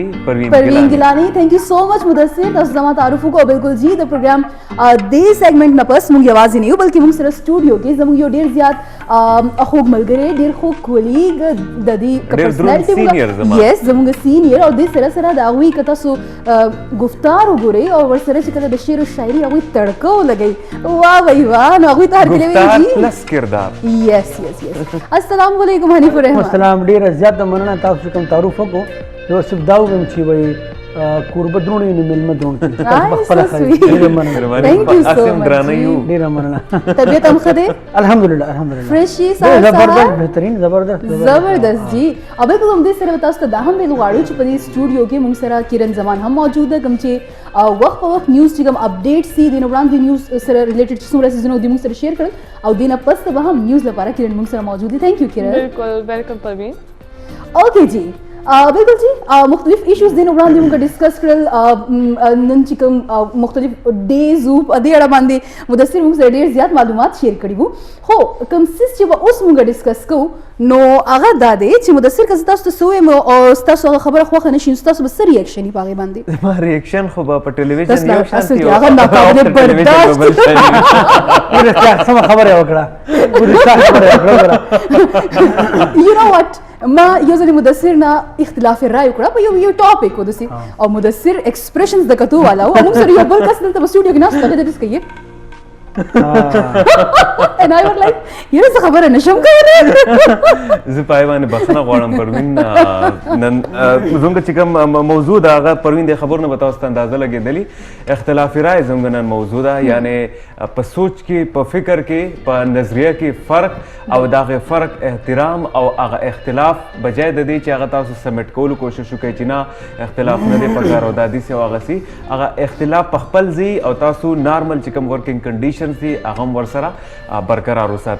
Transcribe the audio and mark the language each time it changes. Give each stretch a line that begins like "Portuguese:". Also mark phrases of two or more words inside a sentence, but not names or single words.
Pashto: پروین ګیلانی
English: thank you so much
Pashto: مدثر تاسو زما تعارف وکړو بالکل جی د پروګرام دې سیګمنټ نه پس موږ یوازې نه یو بلکې موږ سره سټوډیو کې زموږ یو ډېر زیات خوږ ملګری ډېر خوږ کولیګ د دې پرسنالټي یس زموږ سینیر او دې سره سره د هغوی که تاسو گفتار وګورئ او ورسره چې کله د شعر و شاعري هغوی تړکه ولګوئ
Urdu: واہ بھائی واہ
Pashto: نو هغوی ته هرکلی ویلي دي پلس کردار یس
Arabic: السلام علیکم
Pashto: حنیف الرحمن السلام ډېره زیاته مننه تاسو کوم تعارف وکړو یو صرف دا ووایم چې وایي کوربه دروڼ وي نو میلمه دروڼ کړي
English: Nice,
Pashto: پخپله
English: so
Pashto: ښایي.
English: sweet.
Pashto: ډېره مننه.
English: Thank you so
Pashto: اسیم
English: much
Pashto: درانه جی. یو. ډېره مننه. طبیعت هم ښه دی؟ الحمدلله الحمدلله فریشي ډېر سهار زبردست سهار بهترین زبردست زبردست جی. او بالکل همدې سره به تاسو ته دا هم ویل غواړو چې په دې سټوډیو کې موږ سره کیرن زمان هم موجود ده، کوم چې وخت په وخت نیوز چې کوم اپډیټ سي د نه وړاندې نیوز سره ریلیټډ چې څومره سیزونه دي موږ سره شیر کړل او دې نه پس به هم نیوز لپاره کیرن موږ سره موجود دي.
English: thank you Kiran.
Pashto: بالکل ویلکم پروین. اوکے جی بالکل جی مختلف ایشوز دین وړاندې موږ ډسکس کړل نن چې کوم مختلف ډیز وو په دې اړه باندې مدثر موږ سره ډېر زیات معلومات شیر کړي وو. خو کوم څیز چې به اوس موږ ډسکس کوو نو هغه دا دی چې مدثر که زه تاسو ته څه ووایم او ستاسو هغه خبره خوښه نه شي نو ستاسو به څه ریاکشن وي په هغې باندې؟ زما ریاکشن خو به په بس ټلویزیون لا، یو اصل شانتي کې هغه ناقابل برداشت. ډېره ښه سمه خبره یې وکړه ډېره ښه خبره یې وکړه. یو نو وټ ما یو ځلې مدثر نه اختلاف رای وکړه په یو ټاپک و داسې او مدثر ایکسپریشنز د کتو والا و او موږ سره یو بل کس دلته په سټوډیو کې ناست هغه داسې کوي
English: and I was like
Pashto: یاره زه خبره نشم کولی. زه پای باندې بخښنه غواړم پروین. نن زموږ چې کوم موضوع ده هغه پروین د خبرو نه به تاسو ته اندازه لګېدلي اختلاف رای زموږ نن موضوع ده، یعنې په سوچ کې په فکر کې په نظریه کې فرق او د هغې فرق احترام او هغه اختلاف بجای د دې چې هغه تاسو سمیټ کولو کوشش وکړئ چې نه اختلاف نه دی پکار او دا داسې او هغسې هغه اختلاف په خپل ځای او تاسو نارمل چې کوم
English: working conditions
Pashto: دي هغه هم ورسره برقرار وساتئ.